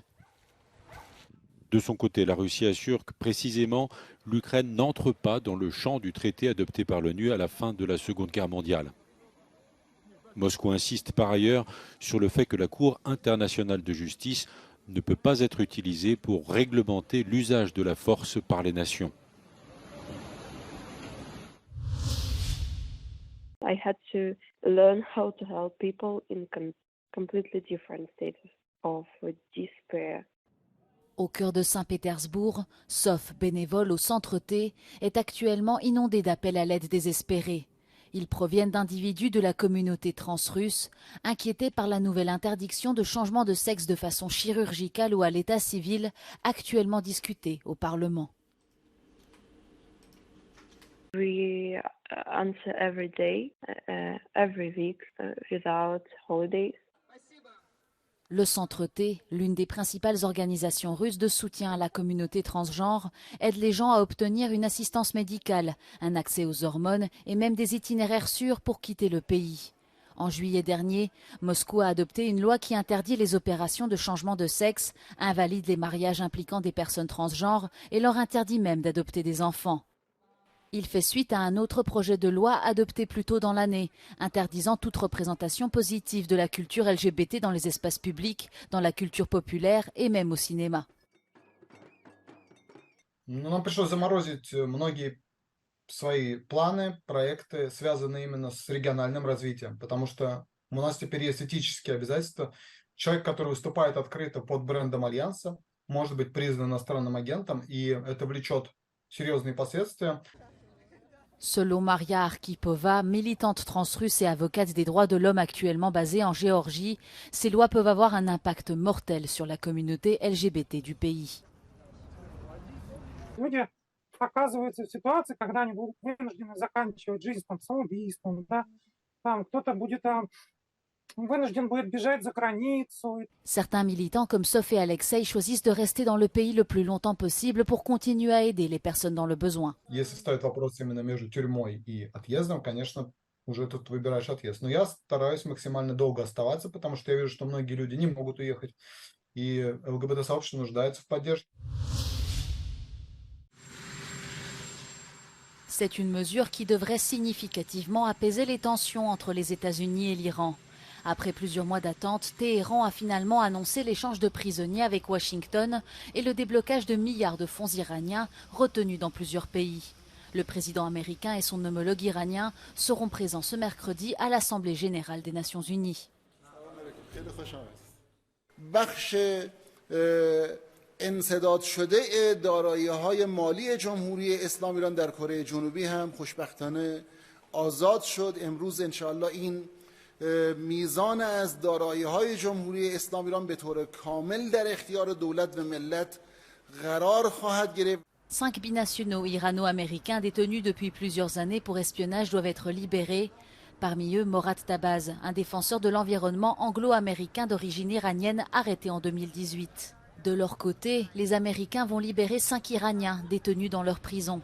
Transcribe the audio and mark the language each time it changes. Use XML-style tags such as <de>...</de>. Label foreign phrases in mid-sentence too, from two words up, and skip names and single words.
<fr>De son côté, la Russie assure que précisément l'Ukraine n'entre pas dans le champ du traité adopté par l'ONU à la fin de la Seconde Guerre mondiale. Moscou insiste par ailleurs sur le fait que la Cour internationale de justice ne peut pas être utilisée pour réglementer l'usage de la force par les nations.</fr> <en>I had to learn how to help people in completely different states of despair.</en> <fr>Au cœur de Saint-Pétersbourg, Sof, bénévole au Centre T, est actuellement inondé d'appels à l'aide désespérés. Ils proviennent d'individus de la communauté transrusse, inquiétés par la nouvelle interdiction de changement de sexe de façon chirurgicale ou à l'état civil, actuellement discutée au Parlement.</fr> <en>We answer every day, every week, without holidays.</en> <fr>Le Centre T, l'une des principales organisations russes de soutien à la communauté transgenre, aide les gens à obtenir une assistance médicale, un accès aux hormones et même des itinéraires sûrs pour quitter le pays. En juillet dernier, Moscou a adopté une loi qui interdit les opérations de changement de sexe, invalide les mariages impliquant des personnes transgenres et leur interdit même d'adopter des enfants. Il fait suite à un autre projet de loi adopté plus tôt dans l'année, interdisant toute représentation positive de la culture LGBT dans les espaces publics, dans la culture populaire et même au cinéma.</fr> <ru>Нам пришлось заморозить многие свои планы, проекты, связанные именно с региональным развитием, потому что у нас теперь есть этические обязательства. Человек, который выступает открыто под брендом Альянса, может быть признан иностранным агентом, и это влечет серьезные последствия.</ru> <fr>Selon Maria Arkhipova, militante transrusse et avocate des droits de l'homme actuellement basée en Géorgie, ces lois peuvent avoir un impact mortel sur la communauté LGBT du pays.</fr> <ru>Люди оказываются в ситуации, когда они будут вынуждены заканчивать жизнь там, самоубийством, да? Там кто-то будет вынужден будет бежать за границу.</ru> <fr>Certains militants comme Sof et Alexei choisissent de rester dans le pays le plus longtemps possible pour continuer à aider les personnes dans le besoin.</fr> <ru>Если стоит вопрос именно между тюрьмой и отъездом, конечно, уже тут выбираешь отъезд. Но я стараюсь максимально долго оставаться, потому что я вижу, что многие люди не могут уехать, и ЛГБТ-сообщество нуждается в поддержке.</ru> <fr>C'est une mesure qui devrait significativement apaiser les tensions entre les États-Unis et l'Iran. Après plusieurs mois d'attente, Téhéran a finalement annoncé l'échange de prisonniers avec Washington et le déblocage de milliards de fonds iraniens retenus dans plusieurs pays. Le président américain et son homologue iranien seront présents ce mercredi à l'Assemblée générale des Nations unies.</fr> <fa>انسداد شده دارایی‌های مالی جمهوری اسلامی ایران در کره جنوبی هم خوشبختانه آزاد شد. امروز انشاءالله این میزان از دارایی‌های جمهوری اسلامی ایران به طور کامل در اختیار دولت و ملت قرار خواهد گرفت.</fa> <fr>5 binationaux irano-américains détenus depuis plusieurs années pour espionnage doivent être libérés. Parmi eux, Morad Tabaz, un défenseur de l'environnement anglo-américain d'origine iranienne arrêté en 2018. De leur côté, les Américains vont libérer 5 Iraniens détenus dans leur prison.</fr>